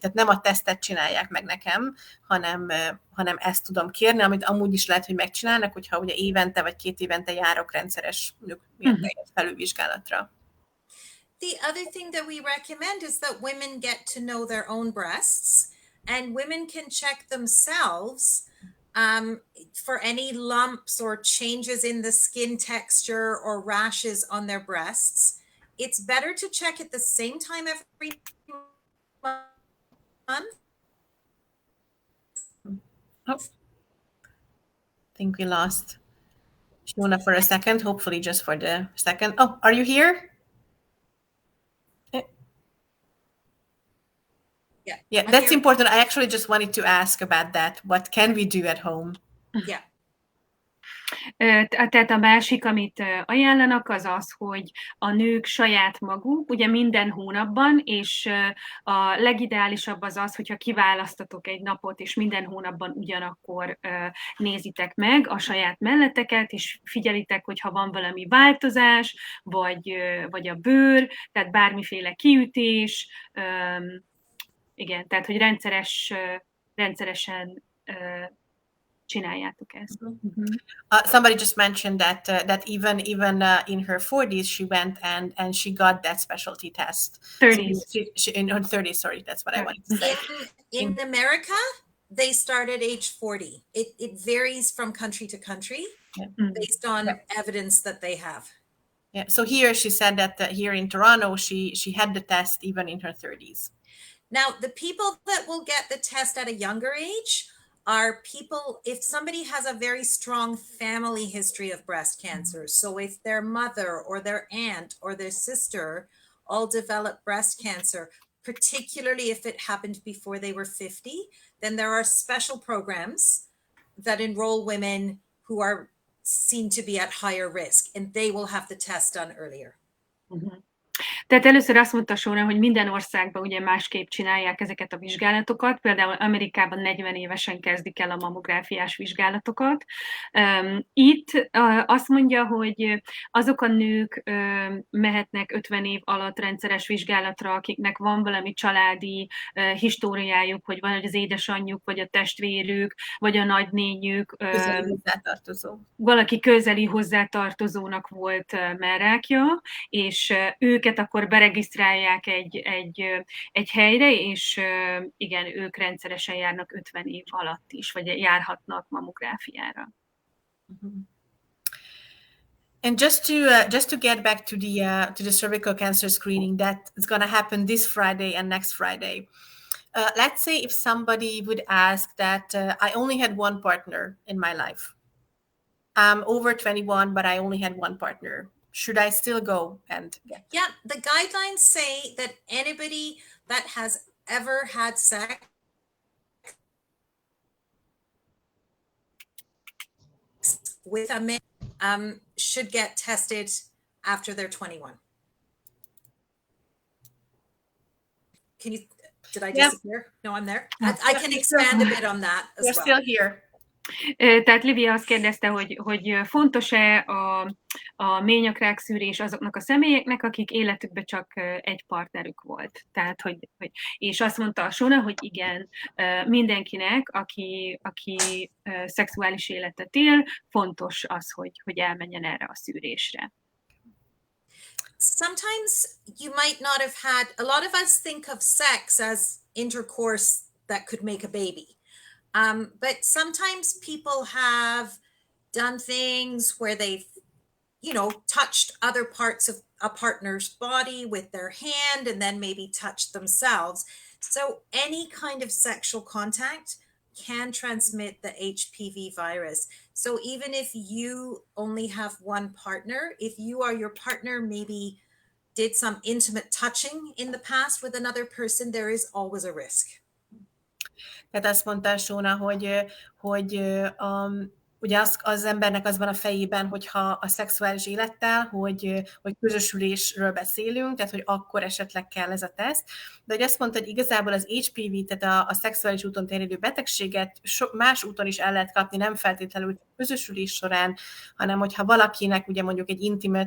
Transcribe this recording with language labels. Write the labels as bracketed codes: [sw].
[hu] Tehát nem a tesztet csinálják meg nekem, hanem ezt tudom kérni, amit amúgy is lehet, hogy megcsinálnak, hogyha ugye évente vagy 2 évente járok rendszeres felülvizsgálatra. [en] The other thing that we recommend is that women get to know their own breasts, and women can check themselves for any lumps or changes in the skin texture or rashes on their breasts. It's better to check at the same time every month. Oh, I think we lost Shauna for a second, hopefully just for the second. Oh, are you here? Yeah, that's important. I actually just wanted to ask about that. What can we do at home? Yeah. [hu] Tehát a másik, amit ajánlanak, az az, hogy a nők saját maguk, ugye minden hónapban, és a legideálisabb az az, hogyha kiválasztatok egy napot, és minden hónapban ugyanakkor nézitek meg a saját melleteket, és figyelitek, hogyha van valami változás, vagy a bőr, tehát bármiféle kiütés, igen, tehát hogy rendszeresen csináljátok ezt. [en] Somebody just mentioned that even in her 40s she went and she got that specialty test. 30s. So in her 30s, sorry, that's what I wanted to say. In America, they start at age 40. It varies from country to country based on evidence that they have. Yeah. So here she said that here in Toronto she had the test even in her 30s. Now, the people that will get the test at a younger age are people, if somebody has a very strong family history of breast cancer, so if their mother or their aunt or their sister all developed breast cancer, particularly if it happened before they were 50, then there are special programs that enroll women who are seen to be at higher risk, and they will have the test done earlier. [hu] Tehát először azt mondta Sóna, hogy minden országban ugye másképp csinálják ezeket a vizsgálatokat. Például Amerikában 40 évesen kezdik el a mammográfiás vizsgálatokat. Itt azt mondja, hogy azok a nők mehetnek 50 év alatt rendszeres vizsgálatra, akiknek van valami családi históriájuk, hogy van az édesanyjuk, vagy a testvérük, vagy a nagynényük. Közeli hozzátartozó. Valaki közeli hozzátartozónak volt mellrákja, és őket akkor beregisztrálják egy helyre, és igen, ők rendszeresen járnak 50 év alatt is, vagy járhatnak mammográfiára. [en] And just to get back to the cervical cancer screening that is going to happen this Friday and next Friday. Let's say if somebody would ask that I only had one partner in my life. I'm over 21, but I only had one partner. Should I still go and get? Yeah, the guidelines say that anybody that has ever had sex with a man should get tested after they're 21. Did I disappear? No, I'm there. I can expand a bit on that as well. You're still here. [hu] Tehát Livia azt kérdezte, hogy fontos-e a ményakrák szűrés azoknak a személyeknek, akik életükben csak egy partnerük volt. Tehát, és azt mondta a Sóna, hogy igen, mindenkinek, aki szexuális életet él, fontos az, hogy elmenjen erre a szűrésre. [en] Sometimes you might not have had, a lot of us think of sex as intercourse that could make a baby. But sometimes people have done things where they've, touched other parts of a partner's body with their hand and then maybe touched themselves. So any kind of sexual contact can transmit the HPV virus. So even if you only have one partner, if you or your partner maybe did some intimate touching in the past with another person, there is always a risk. [hu] Tehát azt mondta Sóna, hogy ugye az embernek az van a fejében, hogyha a szexuális élettel, hogy közösülésről beszélünk, tehát hogy akkor esetleg kell ez a teszt, de hogy azt mondta, hogy igazából az HPV, tehát a szexuális úton terjedő betegséget más úton is el lehet kapni, nem feltétlenül közösülés során, hanem hogyha valakinek ugye mondjuk egy